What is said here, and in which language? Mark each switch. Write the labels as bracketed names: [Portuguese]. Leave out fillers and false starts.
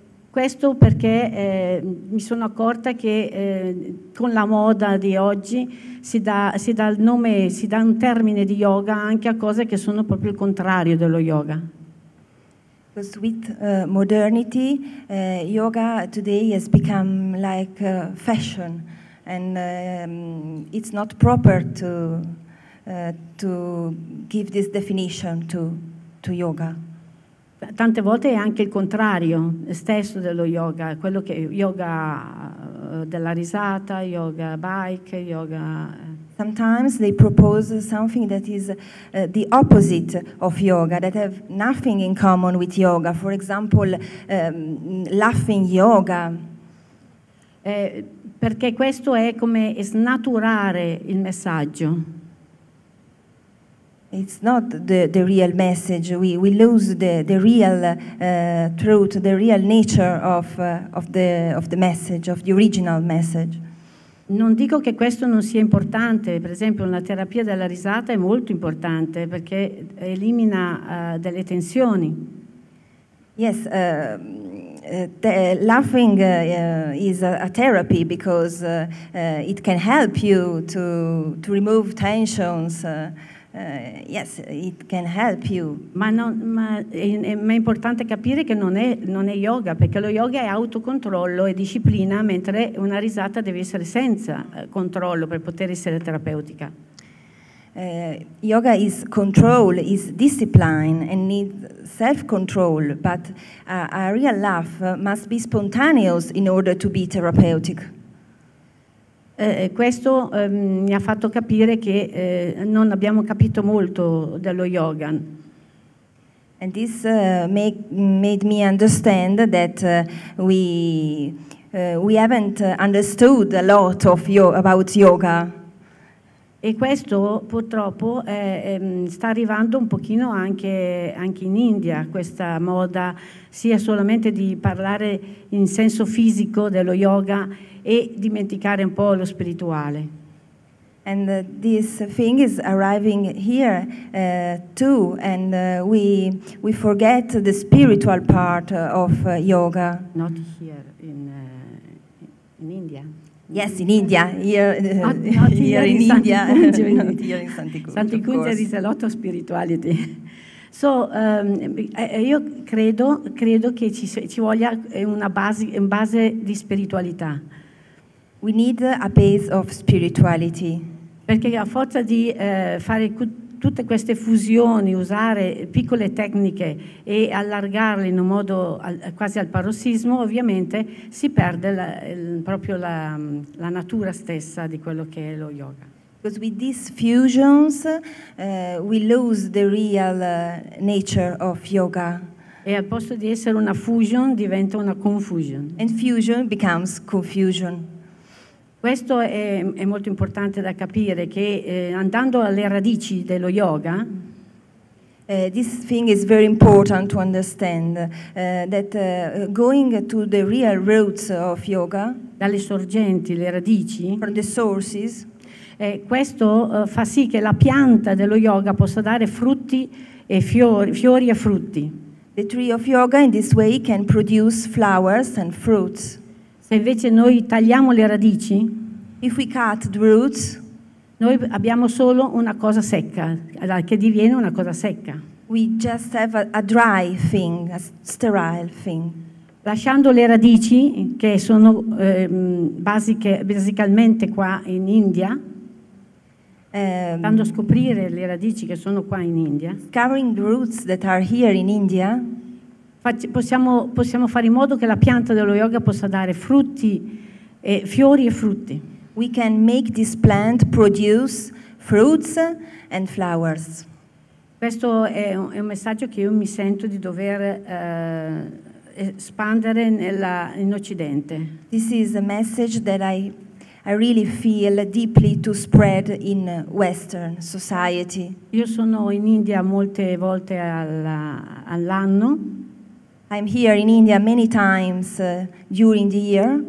[Italian] Questo perché mi sono accorta che con la moda di oggi si dà un termine di yoga anche a cose che sono proprio il contrario dello yoga. [English] Because with modernity, yoga today has become like fashion. And it's not proper to give this definition to yoga. [Italian] Tante volte è anche il contrario stesso dello yoga, quello che yoga della risata, yoga bike, yoga. [English] Sometimes they propose something that is the opposite of yoga, that have nothing in common with yoga. For example, laughing yoga. [Italian] Perché questo è come snaturare il messaggio. [English] It's not the real message. We lose the real truth, the real nature of the message, of the original message. [Italian] Non dico che questo non sia importante, per esempio una terapia della risata è molto importante perché elimina delle tensioni. [English] Yes, laughing is a therapy because it can help you to remove tensions. Yes, it can help you. [Italian] Ma è importante capire che non è yoga, perché lo yoga è autocontrollo e disciplina, mentre una risata deve essere senza controllo per poter essere terapeutica. [English] Yoga is control, is discipline and needs self-control, but a real laugh must be spontaneous in order to be therapeutic. [Italian] Questo mi ha fatto capire che non abbiamo capito molto dello yoga. [English] And this made me understand that we haven't understood a lot about yoga. [Italian] E questo purtroppo sta arrivando un pochino anche in India, questa moda sia solamente di parlare in senso fisico dello yoga e dimenticare un po' lo spirituale. [English] And this thing is arriving here too, and we forget the spiritual part of yoga. Not here, in India. Yes, in India, here, in India, here in Sant'Icungia. Sant'Icungia is a lot of spirituality. [Italian] So, io credo che ci voglia una base di spiritualità. [English] We need a base of spirituality. [Italian] Perché a forza di fare tutte queste fusioni, usare piccole tecniche e allargarle in un modo quasi al parossismo, ovviamente si perde proprio la natura stessa di quello che è lo yoga. [English] Because with these fusions we lose the real nature of yoga. [Italian] E al posto di essere una fusion diventa una confusion. [English] And fusion becomes confusion. [Italian] Questo è molto importante da capire, che andando alle radici dello yoga, [English] This thing is very important to understand, that going to the real roots of yoga, [Italian] dalle sorgenti, le radici, [English] from the sources, [Italian] questo fa sì che la pianta dello yoga possa dare frutti e fiori e frutti. [English] the tree of yoga in this way can produce flowers and fruits. [Italian] Se invece noi tagliamo le radici, [English] If we cut the roots, [Italian] noi abbiamo solo una cosa secca, che diviene una cosa secca. [English] we just have a dry thing, a sterile thing. [Italian] Lasciando le radici, che sono basicalmente qua in India, andando a scoprire le radici che sono qua in India, [English] Discovering the roots that are here in India, [Italian] possiamo fare in modo che la pianta dello yoga possa dare frutti, fiori e frutti. [English] we can make this plant produce fruits and flowers. [Italian] Questo è un messaggio che io mi sento di dover espandere in Occidente. [English] This is a message that I really feel deeply to spread in Western society. [Italian] Io sono in India molte volte all'anno, [English] I'm here in India many times during the year